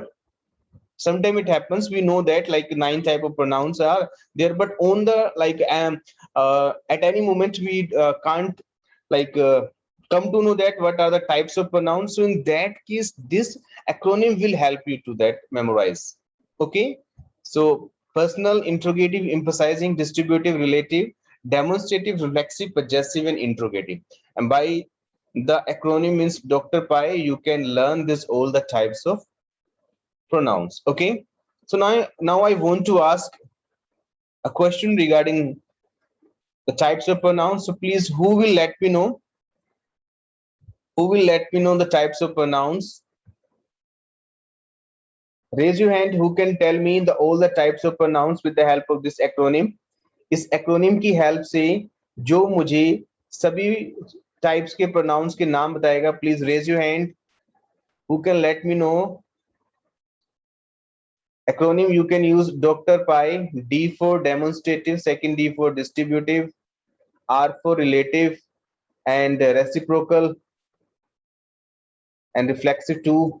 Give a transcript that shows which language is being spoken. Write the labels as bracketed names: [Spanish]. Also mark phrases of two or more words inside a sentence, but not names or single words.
[English] Sometimes it happens, we know that like 9 type of pronouns are there, but on the at any moment we can't like come to know that what are the types of pronouns. So in that case, this acronym will help you to that memorize. Okay. So personal, interrogative, emphasizing, distributive, relative, demonstrative, reflexive, possessive, and interrogative. And by the acronym means Dr. Pi, you can learn this all the types of pronouns. Okay. So now I want to ask a question regarding the types of pronouns. So please, who will let me know the types of pronouns? Raise your hand who can tell me the all the types of pronouns with the help of this acronym. [Hindi] इस acronym की help से जो मुझे सभी टाइप्स के प्रोनाउंस के नाम बताएगा, [English] please raise your hand, who can let me know. Acronym you can use Dr. Pi, D for demonstrative, second D for distributive, R for relative and reciprocal and reflexive too.